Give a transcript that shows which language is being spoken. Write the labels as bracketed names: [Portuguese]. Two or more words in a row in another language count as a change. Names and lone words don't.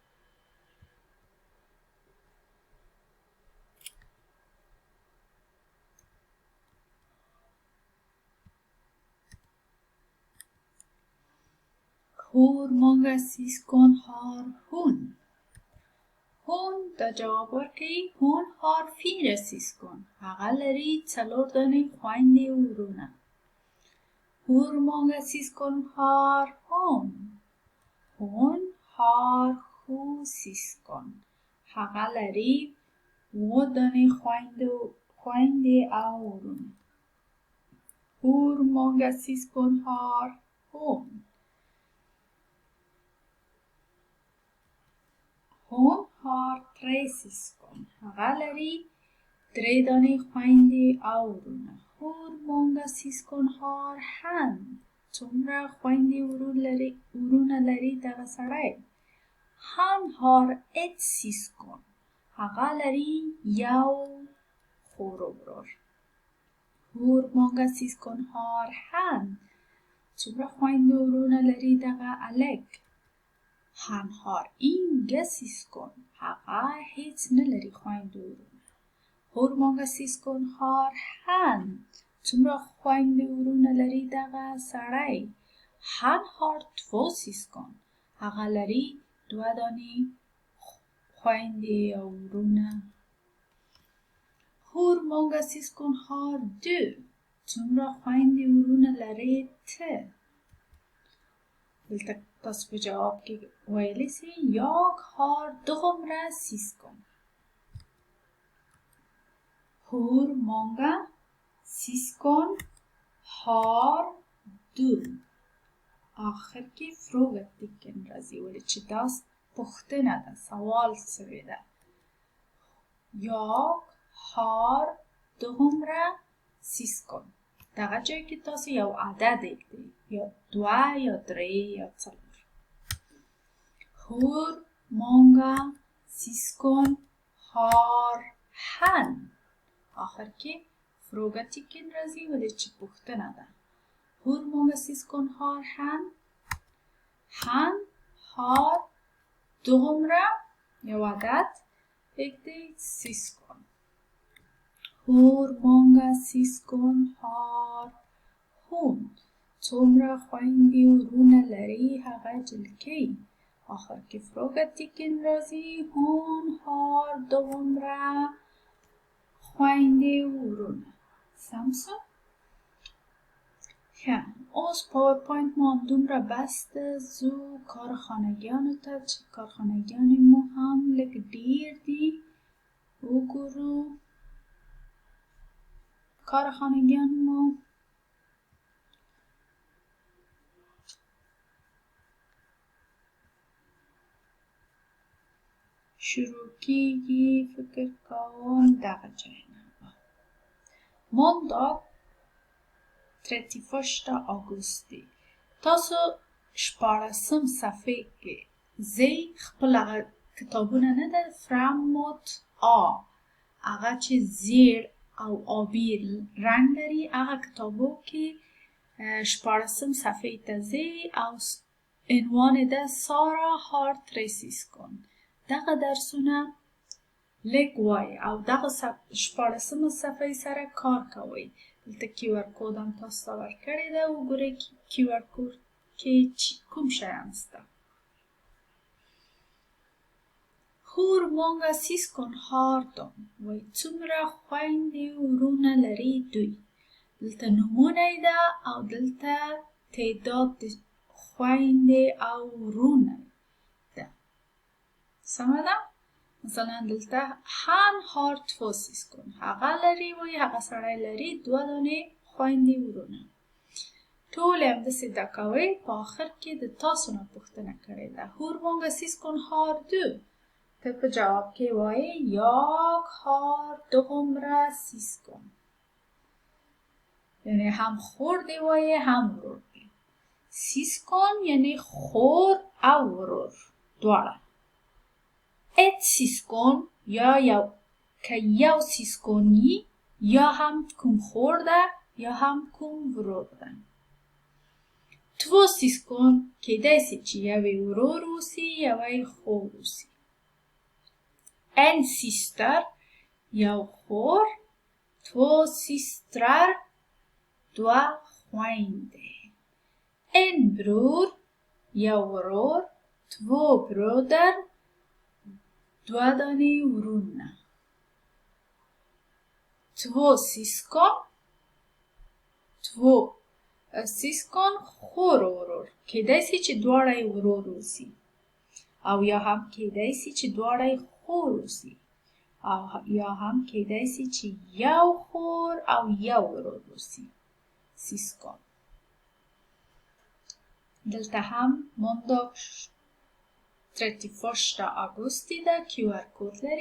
[Swedish] Hur många syskon har hon? Hon [Pashto] دا جواب ورکوي [Swedish] هون har 4 syskon. [Pashto] هغه لري 4 دانې خویندې او ورونه. [Swedish] Hur många syskon har hon? Hon har 7 syskon. [Pashto] هغه لري 7 دانې خویندې او ورونه. [Swedish] Hur många syskon har hon? Hon har 3 syskon. [Pashto] هغه لري 3 دانې خویندې او ورونه. [Swedish] Hur många syskon har han? [Pashto] څومره خویندې ورونه لري دغه سړی؟ [Swedish] Han har 1 syskon. [Pashto] هغه لري 1 خور و ورور. [Swedish] Hur många syskon har han? [Pashto] څومره خویندې ورونه لري دغه الک؟ [Swedish] Han har inga syskon. [Pashto] هغه هیڅ نه لري خویندې ورونه. [Swedish] Hur många syskon har han? [Pashto] څومره خویندې ورونه لري دغه سړی؟ [Swedish] Han har 2 syskon. [Pashto] هغه لري 2 دانې خویندې او ورونه. [Swedish] Hur många syskon har du? [Pashto] څومره خویندې ورونه لري ته؟ دلته تاسو په جواب کې ویلی سئ [Swedish] Jag har [Pashto] دومره syskon. [Swedish] Hur många syskon har du? [Pashto] آخر کې frågetecken راځي ولې چې دا پوښتنه ده، سوال سوی ده. [Swedish] Jag har دومره syskon. [Pashto] دغه جای کې تاسو یو عدد ایږدئ، یا 2 یا 3 یا 4. [Swedish] Hur många syskon har han? [Pashto] آخر کې frågetecken راځي ولې چې پوښتنه ده. [Swedish] Hur många syskon har han? Han har [Pashto] دومره یو عدد ایږدئ syskon. [Swedish] Hur många syskon har hon? [Pashto] څومره خویندې ورونه لري هغه جلکۍ. آخر کې frågetecken راځي. [Swedish] Hon har [Pashto] دومره خویندې ورونه. سم شو؟ ښه، اوس پاورپوینت ما همدومره بس ده. زو کار خانگیانو ته چې کارخانگیان مو هم لږ ډیر دي وګورو. کار خانگیان مو شروع کیږي فکر کوم دغه ځای نه. [Swedish] Måndag 31 augusti. [Pashto] تاسو 14 صفحه کې زی خپل کتابونه نه ده framåt A هغه چې زیړ او آبی رنگ لري هغه کتابو کې 14 صفحه ته زی او عنوان ده سارا [Swedish] har 3 syskon. [Pashto] دغه درسونه لږ وای او دغه 14 صفحه سره کار کوئ. دلته QR کود هم تاسو ته ورکړی ده، وګورئ QR کود کې کوم شیان شته. [Swedish] Hur många syskon har de? [Pashto] وای څومره خویندې ورونه لري دوی. دلته نومونه ده او دلته تعداد د خویندې او ورونه ده. سمه ده؟ مثلا دلته [Swedish] Han har 2 syskon. [Pashto] هغه لري وای هغه سړی لري 2 دانې خویندې ورونه. ټول یې همداسې زده کوئ. په آخر کې د تاسو نه پوښتنه کړې ده. [Swedish] Hur många syskon har du? [Pashto] ته په جواب کې وایې [Swedish] Jag har [Pashto] دومره syskon. یعنی هم خور دی وایې هم ورور دی. Syskon یعنی خور او ورور دواړه. [Swedish] Ett syskon [Pashto] یا که یو سیسکونی یا هم کوم خور ده یا هم کوم ورور ده. [Swedish] två syskon [Pashto] کیدای سي چې یوې ورور اوسي یوې خور اوسي. [Swedish] En syster [Pashto] یو خور، [Swedish] två systrar [Pashto] دوه خویندې. [Swedish] En bror [Pashto] یو ورور، [Swedish] två bröder [Pashto] دوه دانې ورونه. [Swedish] Två syskon två syskon [Pashto] خور و ورور، کیدای سي چې دواړه یې ورور اوسي، او یا هم کیدای سي چې دواړه یې خور اوسي، او یا هم کیدای سي چې یو خور او یو ورور اوسي. سیسکون. دلته هم مونږ 31 augusti ده، QR کود لري.